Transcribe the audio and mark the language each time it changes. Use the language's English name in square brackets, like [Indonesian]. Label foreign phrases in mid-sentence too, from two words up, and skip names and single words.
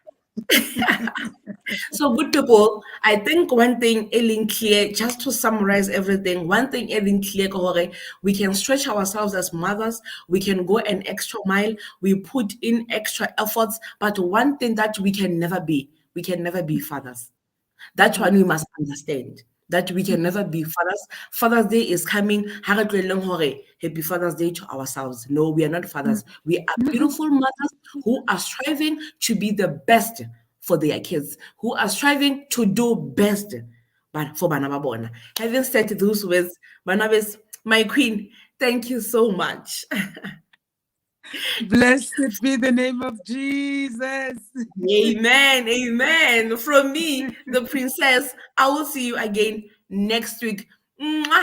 [English] So, good people, I think one thing Ellen clear, just to summarize everything, one thing Ellen clear, Kohore, we can stretch ourselves as mothers, we can go an extra mile, we put in extra efforts, but one thing that we can never be fathers. That one we Yes. must understand. That we can never be fathers. Father's Day is coming. [Southern Sotho] Ha re tlohelleng hore [English] Happy Father's Day to ourselves. No, we are not fathers. We are beautiful mothers who are striving to be the best for their kids, who are striving to do best but for [Southern Sotho] bana ba bona. [English] Having said those words, Barnabas, my queen, thank you so much. Blessed be the name of Jesus. Amen. Amen. From me, the princess, I will see you again next week.